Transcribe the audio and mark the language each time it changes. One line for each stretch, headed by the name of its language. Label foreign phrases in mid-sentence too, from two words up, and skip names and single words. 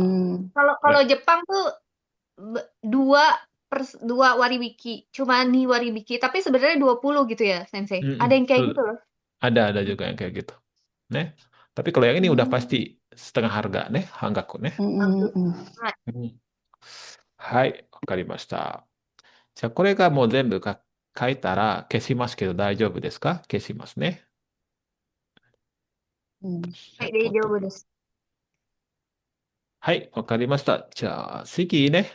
Indonesian: Kalau Ya. kalau Jepang tuh dua dua waribiki, cuma nih waribiki, tapi sebenarnya 20 gitu ya, Sensei. Ada Mm-mm. yang kayak gitu loh. Ada juga yang kayak gitu. Nih. Tapi kalau yang ini udah pasti setengah harga nih, hanggaku nih. Aku.
Japanese: はい。うんはい、わかりました。じゃあ、これがもう全部書いたら消しますけど大丈夫ですか？消しますね。じゃあ、はい、大取っとく。丈夫です。はい、わかりました。じゃあ、次ね。